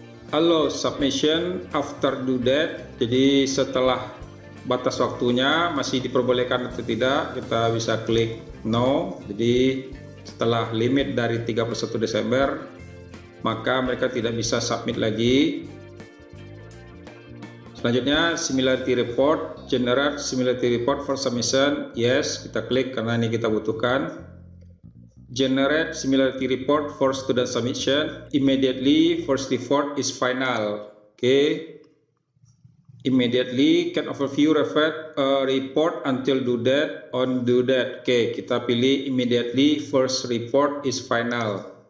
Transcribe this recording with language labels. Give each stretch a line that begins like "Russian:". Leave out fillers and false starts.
English: Allow submission after due date.
Indonesian: Jadi setelah batas waktunya masih diperbolehkan atau tidak, kita bisa klik no. Jadi setelah limit dari 31 Desember maka mereka tidak bisa submit lagi. Selanjutnya
English: similarity report, generate similarity report for submission. Yes,
Indonesian: kita klik karena ini kita butuhkan.
English: Generate similarity report for student submission immediately. First report is final. Okay. Immediately can overview refer report until due date on due date.
Indonesian: Oke, kita pilih
English: immediately first report is final.